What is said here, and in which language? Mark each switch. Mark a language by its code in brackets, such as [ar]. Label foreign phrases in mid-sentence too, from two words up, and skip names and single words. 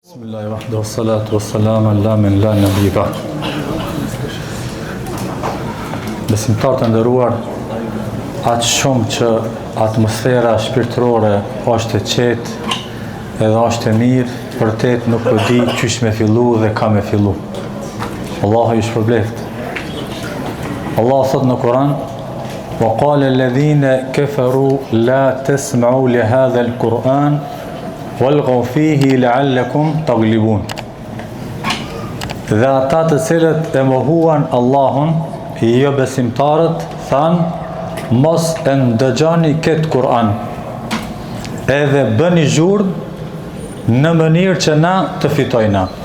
[ar] الحمد لله، وحده الصلاة والسلام على من لا نبي بعد. [sq] Besimtarë të nderuar, aq shumë që atmosfera shpirtërore është e qetë edhe është e mirë, vërtet nuk e di çish me fillu dhe ka me fillu. Allahu ju shpërbleft. Allah thot në Kur'an: [ar] "وقال الذين كفروا لا تسمعوا لهذا القرآن والغوا فيه لعلكم تغلبون." [sq] Dhe ata të cilët e mohuan Allahun, jo besimtarët, thanë: mos e ndëgjoni këtë Kur'an, edhe bëni zhurmë në mënyrë që na të fitojna.